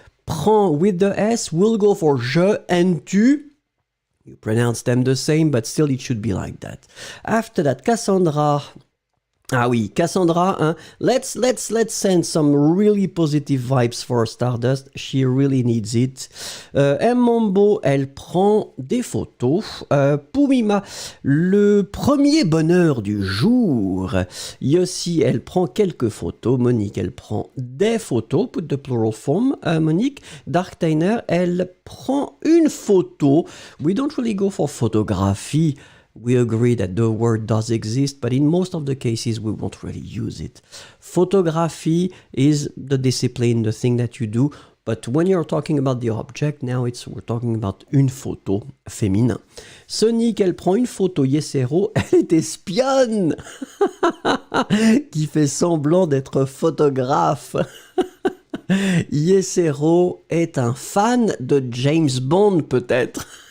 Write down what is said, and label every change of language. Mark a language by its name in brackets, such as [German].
[English] Prend with the S will go for je and tu. You pronounce them the same, but still it should be like that. After that, Cassandra. [French] Ah oui, [English] Cassandra, hein? Let's send some really positive vibes for Stardust. She really needs it. [French] Mmombo, elle prend des photos. Poumima, le premier bonheur du jour. Yossi, elle prend quelques photos. Monique, elle prend des photos. [English] Put the plural form, Monique. Darktainer, [French] elle prend une photo. [English] We don't really go for photography. We agree that the word does exist, but in most of the cases, we won't really use it. Photography is the discipline, the thing that you do. But when you're talking about the object, now we're talking about [French] une photo féminin. Sonic, elle prend une photo. Yesero, elle est espionne qui fait semblant d'être photographe. Yesero est un fan de James Bond, peut-être.